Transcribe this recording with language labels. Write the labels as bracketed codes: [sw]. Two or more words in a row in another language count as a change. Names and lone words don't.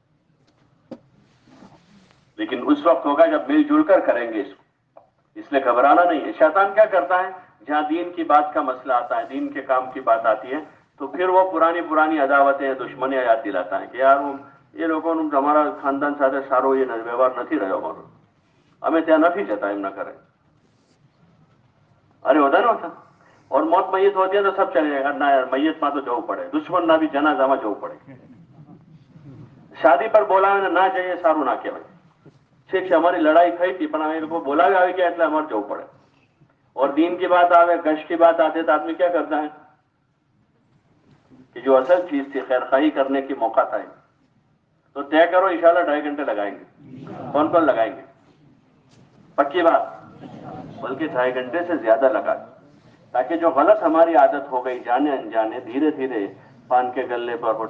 [ur] لیکن اس وقت ہوگا جب مل جل کر کریں گے اس کو۔ اس لیے گھبرانا نہیں ہے. شیطان کیا کرتا ہے؟ جہاں دین کی بات کا مسئلہ آتا ہے, دین کے کام کی بات آتی ہے, تو پھر وہ پرانی عداوتیں دشمنیاں یاد دلاتا ہے کہ یار یہ لوگوں نے ہمارا خاندان ساتھ سارو یہ ویوہار [gu] નથી રહ્યો અમારો, અમે ત્યાં નથી જતા, એમ ન કરે. અરે હોતા ને હોતા. [ur] اور موت میت ہوتی ہے تو سب چلے گا, نہ یار میت [gu] માં તો જવું પડે, દુશ્મન ના બી જનાઝામાં જવું પડે. શાદી પર બોલાવે ના જઈએ સારું ના કહેવાય. ઠીક છે અમારી લડાઈ થઈ હતી પણ અમે લોકો બોલાવે આવી ગયા એટલે અમારે જવું પડે. [ur] اور دین کی بات آوے, گشت کی بات آتے تو آدمی کیا کرتا ہے کہ جو اصل چیز تھی خیر خواہی کرنے کی موقع تھا تو طے کرو انشاءاللہ 2.5 گھنٹے لگائیں گے. کون کون لگائیں گے؟ پکی بات, بلکہ 2.5 گھنٹے سے زیادہ لگا, تاکہ جو غلط ہماری عادت ہو گئی جانے انجانے دھیرے دھیرے پان کے گلے پر.